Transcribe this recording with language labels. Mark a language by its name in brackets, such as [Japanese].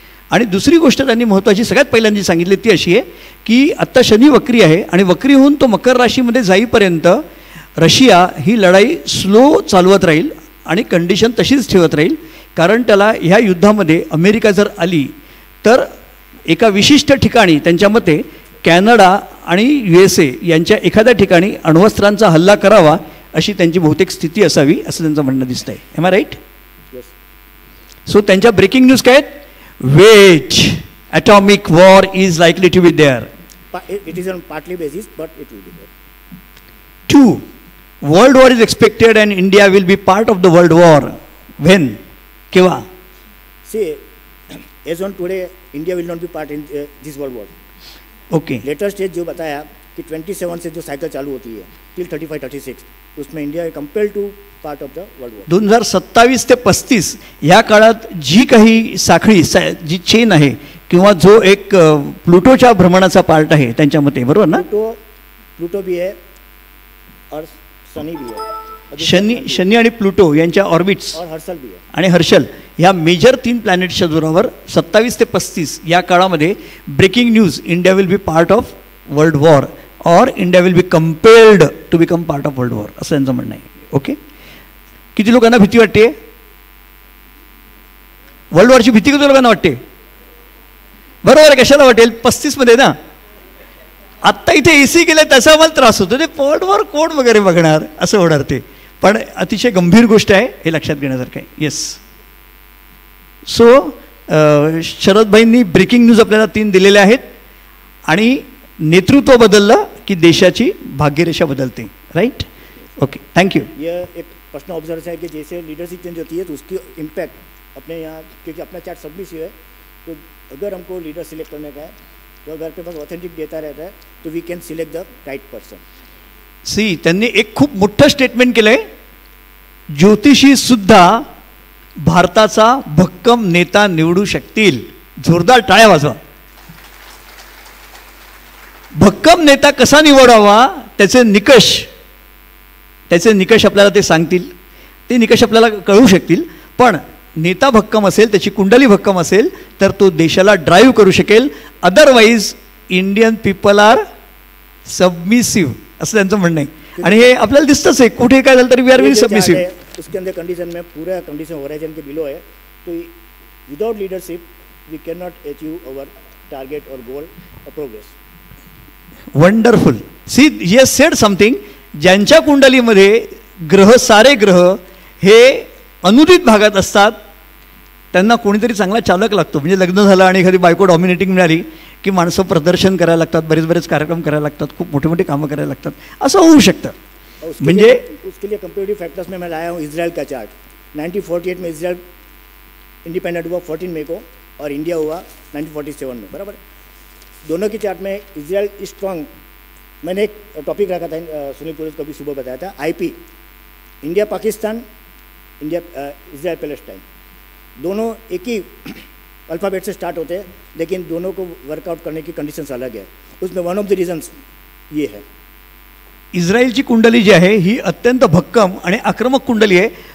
[Marathi] आणि दुसरी गोष्ट त्यांनी महत्त्वाची सगळ्यात पहिल्यांदा सांगितली ती अशी आहे की आत्ता शनी वक्री आहे, आणि वक्री होऊन तो मकर राशीमध्ये जाईपर्यंत रशिया ही लढाई स्लो चालवत राहील आणि कंडिशन तशीच ठेवत राहील, कारण त्याला ह्या युद्धामध्ये अमेरिका जर आली तर एका विशिष्ट ठिकाणी त्यांच्या मते कॅनडा आणि USA यांच्या एखाद्या ठिकाणी अण्वस्त्रांचा हल्ला करावा अशी त्यांची बहुतेक स्थिती असावी असं त्यांचं म्हणणं दिसतंय. [English] Am I right? Yes. So [Marathi] त्यांच्या ब्रेकिंग न्यूज काय आहेत? [English] Wait atomic war is likely to be there. It is on partly basis, but it will be there. 2. World war is expected and India will be part of the world war. When? Keva? See, as on today, India will not be part in this world war. Okay. [Hindi] Latest stage जो बताया कि 27 से जो cycle चालू होती है till 35-36 उसमें India [English] Compare to part of the world war. [Marathi] 2027 ते 35 या काळात जी काही साखळी जी चेन आहे किंवा जो एक प्लुटोच्या भ्रमणाचा पार्ट आहे त्यांच्या मते, बरोबर ना? [Hindi] प्लुटो भी है और शनी भी है. [Marathi] शनी आणि प्लुटो यांच्या ऑर्बिट्स [Hindi] और हर्षल भी है. [Marathi] आणि हर्षल ह्या मेजर 3 प्लॅनेट्सच्या जोरावर 27 ते 35 या काळामध्ये breaking news, [English] India will be part of world war [Marathi] और India will be compelled to become part of world war, असं त्यांचं म्हणणं आहे. ओके. किती लोकांना भीती वाटते? वर्ल्ड वॉरची भीती किती लोकांना वाटते? बरोबर आहे. कशाला वाटेल? 35 मध्ये ना. आत्ता इथे AC केलं त्याचा आम्हाला त्रास होतो. ते वर्ल्ड वॉर कोण वगैरे बघणार असं होणार ते. पण अतिशय गंभीर गोष्ट आहे, हे लक्षात घेण्यासारखं आहे. येस. सो शरदभाईंनी ब्रेकिंग न्यूज आपल्याला 3 दिलेल्या आहेत आणि नेतृत्व बदललं की देशाची भाग्यरेषा बदलते. [English] Right. Okay, thank you. [Hindi] ये एक प्रश्न ऑब्जर्व है कि जैसे लीडरशिप चेंज होती है तो उसकी इम्पैक्ट अपने यहाँ, क्योंकि अपना चार्ट सबमिसिव है, तो अगर हमको लीडर सिलेक्ट करने का है तो अगर पे पास ऑथेंटिक डेटा रहता है तो [English] We can select the right person. [Marathi] C, त्यांनी एक खूप मोठं स्टेटमेंट केलंय. ज्योतिषी सुद्धा भारताचा भक्कम नेता निवडू शकतील. जोरदार टाळ्या वाजवा. भक्कम नेता कसा निवडावा त्याचे निकष आपल्याला ते सांगतील. ते निकष आपल्याला कळू शकतील. पण नेता भक्कम असेल, त्याची कुंडली भक्कम असेल तर तो देशाला ड्राईव्ह करू शकेल. [English] otherwise Indian people are submissive [Marathi] असं त्यांचं म्हणणं आहे. आणि हे आपल्याला दिसतंच आहे, कुठे काय झालं तरी [English] We are very submissive. [Hindi] उसके अंदर कंडीशन में पूरा कंडीशन होराइजन के बिलो है, तो [English] without leadership we can not achieve our target [Hindi] और गोल और progress. [English] Wonderful. See, he has said something. [Marathi] ज्यांच्या कुंडलीमध्ये सारे ग्रह हे अनुदित भागात असतात त्यांना कोणीतरी चांगला चालक लागतो. म्हणजे लग्न झालं आणि एखादी बायको डॉमिनेटिंग मिळाली की माणसं प्रदर्शन करायला लागतात, बरेच कार्यक्रम करायला लागतात, खूप मोठे काम करायला लागतात. असं होऊ शकतं. म्हणजे [Hindi] उसके लिए कंपेरेटिव फैक्टर्स में मैं लाया हूँ इजराइल का चार्ट. 1948 में इजराइल इंडिपेंडेंट हुआ 14 मई को और इंडिया हुआ 1947 में. बराबर. दोनों के चार्ट में इजराइल स्ट्रांग. मैंने एक टॉपिक रखा था, सुनील पुरोहित को भी सुबह बताया था, IP India Pakistan, India Israel Palestine, दोनों एक ही अल्फ़ाबेट से स्टार्ट होते हैं लेकिन दोनों को वर्कआउट करने की कंडीशंस अलग है. उसमें [English] one of the reasons [Hindi] ये है. [Marathi] इस्रायलची कुंडली जी आहे ही अत्यंत भक्कम आणि आक्रमक कुंडली आहे.